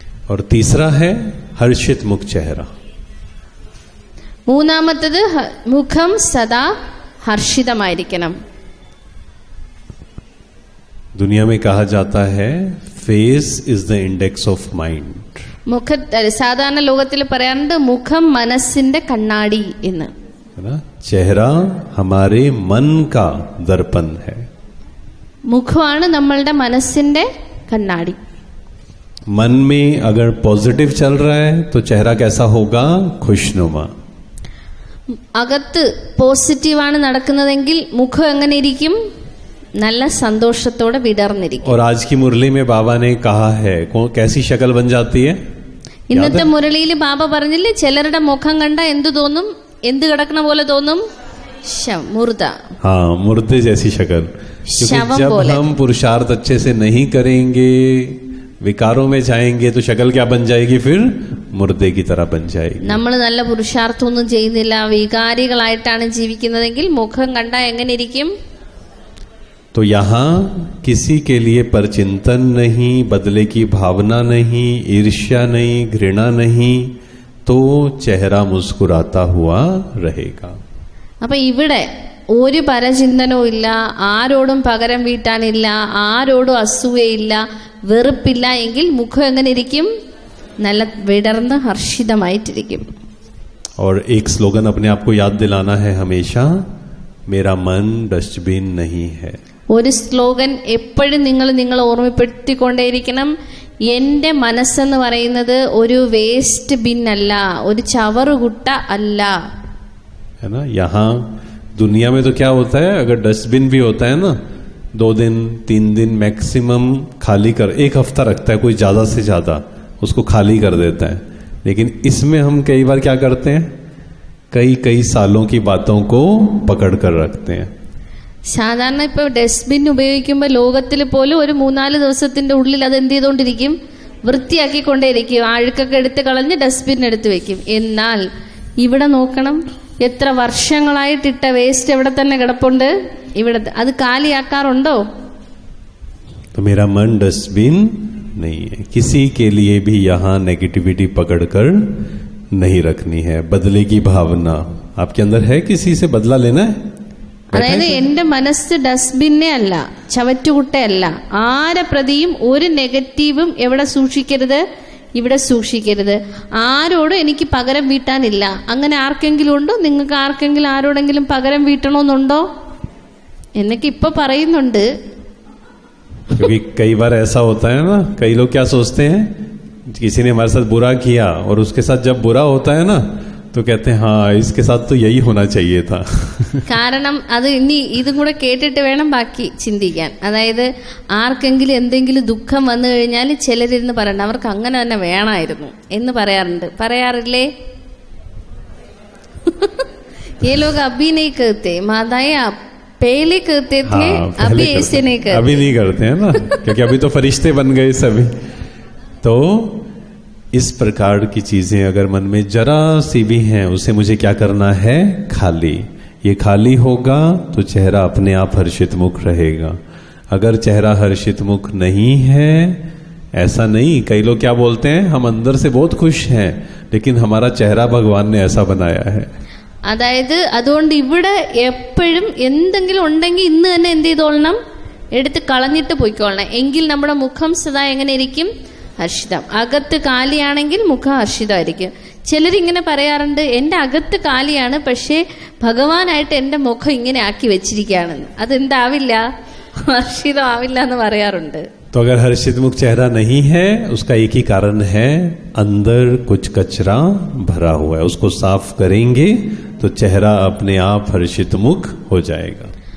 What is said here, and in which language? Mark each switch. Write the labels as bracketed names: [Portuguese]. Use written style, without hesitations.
[Hindi] और तीसरा है हर्षित मुख चेहरा. [Malayalam] മൂന്നാമത്തേത് മുഖം സദാ ഹർഷിതമായിരിക്കണം. [Hindi] दुनिया में कहा जाता है [English] Face is the index of mind. [Malayalam] സാധാരണ ലോകത്തിൽ പറയാറുണ്ട് മുഖം മനസ്സിന്റെ കണ്ണാടി എന്ന്. [Hindi] है ना. चेहरा हमारे मन का दर्पण है. [Malayalam] മുഖമാണ് നമ്മളുടെ മനസ്സിന്റെ കണ്ണാടി. [Hindi] मन में अगर पॉजिटिव चल रहा है तो चेहरा कैसा होगा? खुशनुमा. [Malayalam] അകത്ത് പോസിറ്റീവാണ് നടക്കുന്നതെങ്കിൽ മുഖം എങ്ങനെ ഇരിക്കും? നല്ല സന്തോഷത്തോടെ വിടർന്നിരിക്കും. [Hindi] और आज की मुरली में बाबा ने कहा है कैसी शक्ल बन जाती है? [Malayalam] ഇന്നത്തെ മുരളിയിൽ ബാബ പറഞ്ഞില്ലേ, ചിലരുടെ മുഖം കണ്ട എന്തു തോന്നും? എന്ത് കിടക്കണ പോലെ തോന്നും? മുർദ. [Hindi] हाँ, मुर्दे जैसी शक्ल. क्योंकि जब हम पुरुषार्थ अच्छे से नहीं करेंगे, विकारों में जाएंगे तो शक्ल क्या बन जाएगी? फिर मुर्दे की तरह बन जाएगी. [Malayalam] നമ്മൾ നല്ല പുരുഷാർത്ഥമൊന്നും ചെയ്യുന്നില്ല, വികാരികളായിട്ടാണ് ജീവിക്കുന്നതെങ്കിൽ മുഖം കണ്ടാൽ എങ്ങനെ ഇരിക്കും? [Hindi] तो यहाँ किसी के लिए परचिंतन नहीं, बदले की भावना नहीं, ईर्ष्या नहीं, घृणा नहीं, तो चेहरा मुस्कुराता हुआ रहेगा. [Malayalam] അപ്പൊ ഇവിടെ ഒരു പരചിന്തനവും ഇല്ല, ആരോടും പകരം വീട്ടാനില്ല, ആരോടും അസൂയയില്ല, വെറുപ്പില്ല എങ്കിൽ മുഖം എങ്ങനെ ഇരിക്കും? നല്ല വിടർന്ന് ഹർഷിതമായിട്ടിരിക്കും. [Hindi] और एक स्लोगन अपने आप को याद दिलाना है हमेशा, मेरा मन डस्टबिन नहीं है. [Malayalam] ഒരു സ്ലോഗൻ എപ്പോഴും നിങ്ങൾ ഓർമ്മപ്പെടുത്തിക്കൊണ്ടേയിരിക്കണം, എന്റെ മനസ്സെന്ന് പറയുന്നത് ഒരു വേസ്റ്റ് ബിൻ അല്ല, ഒരു ചവറുകുട്ട അല്ല. [Hindi] है ना. यहाँ दुनिया में तो क्या होता है, अगर डस्टबिन भी होता है ना, 2 दिन 3 दिन मैक्सिमम खाली कर, 1 हफ्ता रखता है कोई, ज्यादा से ज्यादा उसको खाली कर देता है. लेकिन इसमें हम कई बार क्या करते हैं, कई सालों की बातों को पकड़ कर रखते हैं. [Malayalam] സാധാരണ ഇപ്പൊ ഡസ്റ്റ്ബിൻ ഉപയോഗിക്കുമ്പോൾ ലോകത്തിൽ പോലും ഒരു 3-4 ദിവസത്തിന്റെ ഉള്ളിൽ അത് എന്ത് ചെയ്തോണ്ടിരിക്കും? വൃത്തിയാക്കിക്കൊണ്ടേയിരിക്കും. അഴുക്കൊക്കെ എടുത്ത് കളഞ്ഞ് ഡസ്റ്റ്ബിൻ എടുത്ത് വെക്കും. എന്നാൽ ഇവിടെ നോക്കണം, എത്ര വർഷങ്ങളായിട്ടിട്ട വേസ്റ്റ് എവിടെ തന്നെ കിടപ്പുണ്ട്. ഇവിടെ അത് കാലിയാക്കാറുണ്ടോ? [Hindi] तो मेरा मन डस्टबिन नहीं है. किसी के लिए भी यहाँ नेगेटिविटी पकड़कर नहीं रखनी है. बदले की भावना आपके अंदर है? किसी से बदला लेना है? [Malayalam] അതായത് എന്റെ മനസ്സ് ഡസ്റ്റ്ബിന്നെ അല്ല, ചവറ്റുകുട്ടയല്ല. ആരെ പ്രതിയും ഒരു നെഗറ്റീവും എവിടെ സൂക്ഷിക്കരുത്? ഇവിടെ സൂക്ഷിക്കരുത്. ആരോടും എനിക്ക് പകരം വീട്ടാനില്ല. അങ്ങനെ ആർക്കെങ്കിലും ഉണ്ടോ? നിങ്ങൾക്ക് ആർക്കെങ്കിലും ആരോടെങ്കിലും പകരം വീട്ടണമെന്നുണ്ടോ എന്നൊക്കെ ഇപ്പൊ പറയുന്നുണ്ട്. [Hindi] क्योंकि कई बार ऐसा होता है ना, कई लोग क्या सोचते हैं, किसी ने हमारे साथ बुरा किया और उसके साथ जब बुरा होता है ना तो कहते हैं हाँ इसके साथ तो यही होना चाहिए था. [Malayalam] കാരണം അത് ഇനി ഇതും കൂടെ കേട്ടിട്ട് വേണം ബാക്കി ചിന്തിക്കാൻ. അതായത് ആർക്കെങ്കിലും എന്തെങ്കിലും ദുഃഖം വന്നു കഴിഞ്ഞാൽ ചിലരിരുന്ന് പറയണ്ട അവർക്ക് അങ്ങനെ തന്നെ വേണമായിരുന്നു എന്ന് പറയാറുണ്ട്. പറയാറില്ലേ? [Hindi] ये लोग अभी नहीं कहते, माताएं आप पहले कहते थे. अभी ऐसे नहीं करते. अभी नहीं करते हैं ना, क्योंकि अभी तो फरिश्ते बन गए सभी. तो इस प्रकार की चीजें अगर मन में जरा सी भी हैं, उसे मुझे क्या करना है? खाली. ये खाली होगा तो चेहरा अपने आप हर्षित मुख रहेगा. अगर चेहरा हर्षित मुख नहीं है, ऐसा नहीं, कई लोग क्या बोलते हैं, हम अंदर से बहुत खुश हैं लेकिन हमारा चेहरा भगवान ने ऐसा बनाया है. [Malayalam] അതായത് അതുകൊണ്ട് ഇവിടെ എപ്പോഴും എന്തെങ്കിലും ഉണ്ടെങ്കിൽ ഇന്ന് തന്നെ എന്ത് ചെയ്തോളണം? എടുത്ത് കളഞ്ഞിട്ട് പോയിക്കോളണം. എങ്കിൽ നമ്മുടെ മുഖം സദാ എങ്ങനെ ഇരിക്കും? ഹർഷിതം. അകത്ത് കാലിയാണെങ്കിൽ മുഖം ഹർഷിതമായിരിക്കും. ചിലരിങ്ങനെ പറയാറുണ്ട്, എൻ്റെ അകത്ത് കാലിയാണ് പക്ഷേ ഭഗവാനായിട്ട് എൻ്റെ മുഖം ഇങ്ങനെ ആക്കി വെച്ചിരിക്കുകയാണെന്ന്. അതെന്താവില്ല? ഹർഷിതമാവില്ല എന്ന് പറയാറുണ്ട്. [Hindi] तो अगर हर्षित मुख चेहरा नहीं है, उसका एक ही कारण है, अंदर कुछ कचरा भरा हुआ है. उसको साफ करेंगे तो चेहरा अपने आप हर्षित मुख हो जाएगा.